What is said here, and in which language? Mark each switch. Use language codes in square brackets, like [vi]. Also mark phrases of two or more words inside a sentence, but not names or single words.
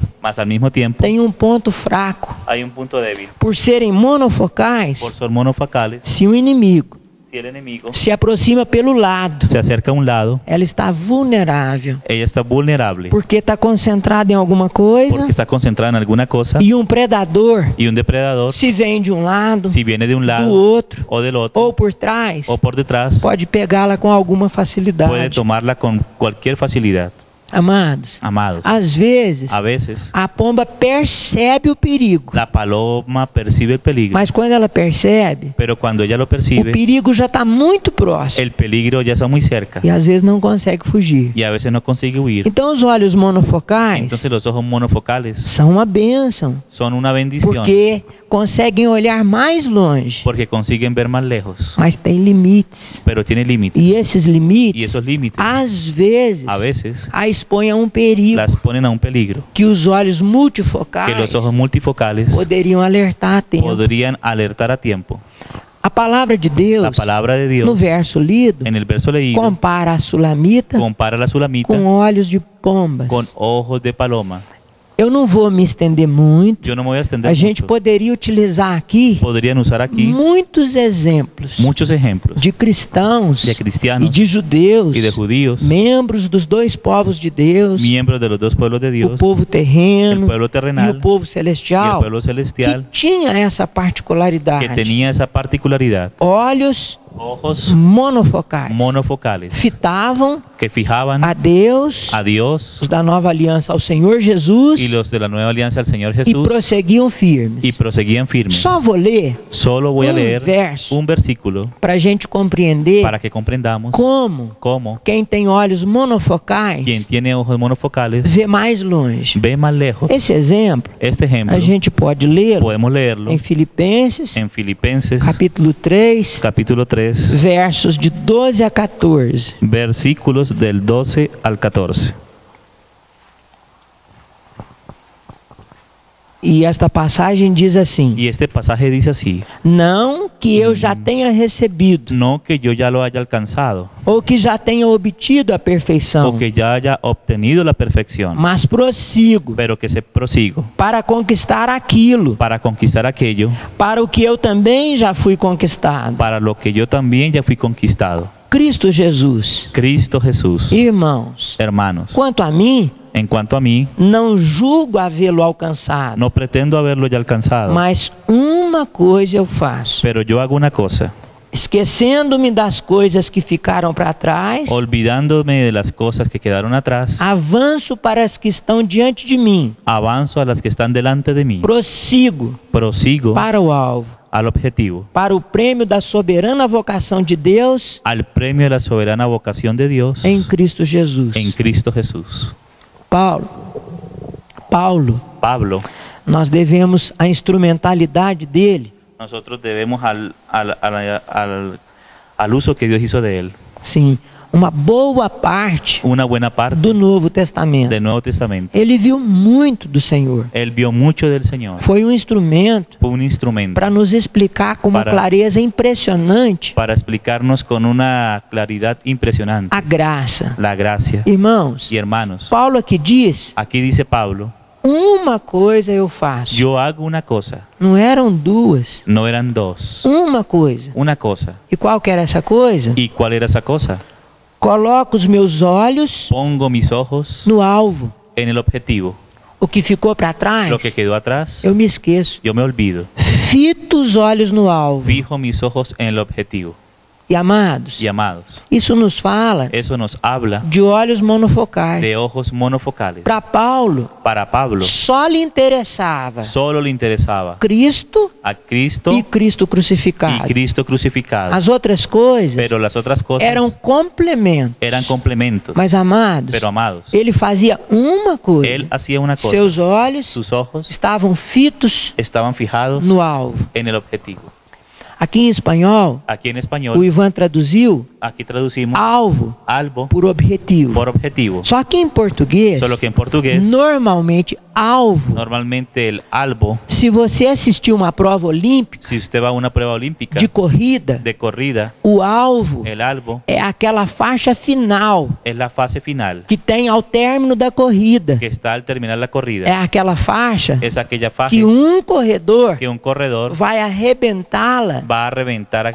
[es] Mas al mismo tiempo [pt] tem um ponto fraco. [es] hay un punto débil. [pt] Por serem monofocais, [es] Por ser monofocales, [pt] se o inimigo [es] si el enemigo [pt] se aproxima pelo lado, [es] se acerca a un lado, [pt] ela está vulnerável, [es] ella está vulnerable [pt] porque está concentrada em alguma coisa [es] porque está concentrada en alguna cosa [pt] e um predador [es] y un depredador, [pt] se vem de um lado, [es] si viene de un [pt] do lado outro [es] o del otro [pt] ou por trás, [es] o por detrás, [pt] pode pegá-la com alguma [es] puede [pt] facilidade. [es] tomarla con cualquier facilidad. [pt] Amados, [es] Amados, [pt] às vezes [es] a veces [pt] a pomba percebe o perigo, [es] la paloma percibe el peligro, [pt] mas quando ela percebe, [es] pero cuando ella lo o percibe, [pt] perigo já está muito próximo [es] el peligro ya está muy cerca [pt] e às vezes não consegue fugir. [es] y a veces no consigue huir. [pt] Então os olhos monofocais [es] Entonces los ojos monofocales [pt] são uma bênção, [es] son una bendición [pt] porque conseguem olhar mais longe, [es] porque consiguen ver más lejos, [pt] mas tem limites. [es] pero tiene límites [pt] E esses [es] y [pt] limites, [es] esos límites [pt] às vezes, [es] a veces [pt] a expõem a um perigo [es] las ponen a un peligro [pt] que os olhos [es] que [pt] multifocais [es] los ojos multifocales [pt] poderiam alertar a tempo. [es] podrían alertar a tiempo. [pt] A palavra de [es] La [pt] Deus, [es] palabra de [pt] no [es] Dios [pt] verso lido, [es] en el verso leído [pt] compara a sulamita [es] compara la sulamita [pt] com olhos de pombas. [es] con ojos de paloma. [pt] Eu não vou me estender muito. [es] Yo no me voy a extender [pt] A gente [es] mucho. [pt] poderia utilizar aqui [es] Podrían usar aquí [pt] muitos exemplos [es] muchos ejemplos [pt] de cristãos [es] de [pt] e [es] cristianos [pt] de judeus, [es] y de judíos, [pt] membros dos dois povos de Deus, [es] miembros de los dos pueblos de [pt] o [es] Dios, [pt] povo [es] el [pt] terreno [es] pueblo [pt] e [es] terrenal [pt] o povo [es] y el [pt] celestial, [es] pueblo [pt] que [es] celestial, [pt] tinha essa [es] que [pt] particularidade. [es] tenía esa particularidad. [pt] Olhos [es] Ojos [pt] monofocais. [es] monofocales [pt] Fitavam [es] que fijaban [pt] a Deus, [es] a Dios [pt] os da nova aliança ao Senhor Jesus, [es] y los de la nueva alianza al Señor [pt] e [es] Jesús [pt] prosseguiam firmes. [es] y proseguían firmes. [pt] Só vou ler [es] Solo voy a leer [pt] verso [es] un versículo [pt] para a gente compreender [es] para que comprendamos [pt] como [es] cómo [pt] quem tem olhos monofocais [es] quien tiene ojos monofocales [pt] vê mais longe. [es] ve más lejos. [pt] Esse exemplo [es] Este ejemplo [pt] a gente pode ler [es] podemos leerlo [pt] em Filipenses, [es] en Filipenses [pt] capítulo 3, [es] capítulo 3, [pt] versos de 12 a 14. [es] versículos del 12 al 14. [pt] E esta passagem diz assim: [es] Y este pasaje dice así: [pt] não que eu já tenha recebido, [es] no que yo ya lo haya alcanzado [pt] ou que já tenha obtido a perfeição, [es] o que ya haya obtenido la perfección, [pt] mas prossigo [es] pero que se prosigo [pt] para conquistar aquilo, [es] para conquistar aquello [pt] para o que eu também já fui conquistado. [es] para lo que yo también ya fui conquistado. [pt] Cristo Jesus. [es] Cristo Jesús. [pt] Irmãos, [es] Hermanos, [pt] quanto a mim, [es] En cuanto a mí, [pt] não julgo havê-lo alcançado, [es] no pretendo haberlo ya alcanzado, [pt] mas uma coisa eu faço, [es] pero yo hago una cosa, [pt] esquecendo-me das coisas que ficaram para trás, [es] olvidándome de las cosas que quedaron atrás, [pt] avanço para as que estão diante de mim, [es] avanzo a las que están delante de mí, [pt] prossigo [es] prosigo [pt] para o alvo, [es] al objetivo, [pt] para o prêmio da soberana vocação de Deus [es] al premio de la soberana vocación de Dios [pt] em Cristo Jesus. [es] en Cristo Jesús. [pt] Paulo, [es] Pablo, [pt] nós devemos a instrumentalidade dele, [es] nosotros debemos al uso que Dios hizo de él, [pt] sim, uma boa parte [es] una buena parte [pt] do Novo Testamento. [es] del Nuevo Testamento. [pt] Ele viu muito do Senhor. [es] Él vio mucho del Señor, [pt] Foi um instrumento [es] fue un instrumento [pt] para nos explicar com uma [es] Para- [pt] clareza impressionante [es] para explicarnos con una claridad impresionante [pt] a graça. [es] la gracia. [pt] Irmãos, [es] Y hermanos, [pt] Paulo aqui diz: [es] aquí dice Pablo, [pt] uma coisa eu faço. [es] yo hago una cosa, [pt] Não eram duas, [es] no eran dos, [pt] uma coisa. [es] una cosa. [pt] E qual que era essa coisa? [es] ¿Y cuál era esa cosa? [pt] Coloco os meus olhos [es] Pongo mis ojos [pt] no alvo. [es] en el objetivo. [pt] O que ficou para trás, [es] Lo que quedó atrás, [pt] eu me esqueço. [es] yo me olvido. [pt] Fito os olhos no alvo. [es] Fijo mis ojos en el objetivo. [pt] E amados, [es] Y amados, [pt] isso nos fala [es] eso nos habla [pt] de olhos monofocais. [es] de ojos monofocales. [pt] Para Paulo, [es] Para Pablo, [pt] só lhe interessava [es] solo le interesaba [pt] Cristo [es] a Cristo [pt] e Cristo [es] y [pt] crucificado. [es] Cristo crucificado. [pt] As outras coisas [es] Pero las otras cosas [pt] eram complementos. [es] eran complementos. [pt] Mas, amados, [es] Pero amados, [pt] ele fazia uma coisa. [es] él hacía una cosa. [pt] Seus olhos [es] Sus ojos [pt] estavam fitos [es] estaban fijados [pt] no alvo. [es] en el objetivo. [pt] Aqui em espanhol, [es] Aquí en [pt] o [es] español, [pt] Ivan traduziu [es] aquí traducimos [pt] alvo [es] albo [pt] por objetivo. [es] por objetivo. [pt] Só que em português, [es] Solo que en portugués, [pt] normalmente alvo. [es] normalmente el albo, [pt] Se você assistiu uma prova olímpica [es] si usted va a una prueba olímpica [pt] de corrida, [es] de corrida, [pt] o alvo [es] el albo [pt] é aquela faixa final [es] es la fase final [pt] que tem ao término da corrida. [es] que está al terminar la corrida. [pt] É aquela faixa [es] Es aquella faja [pt] que um corredor [es] que un corredor [pt] vai arrebentá-la [es] va a reventar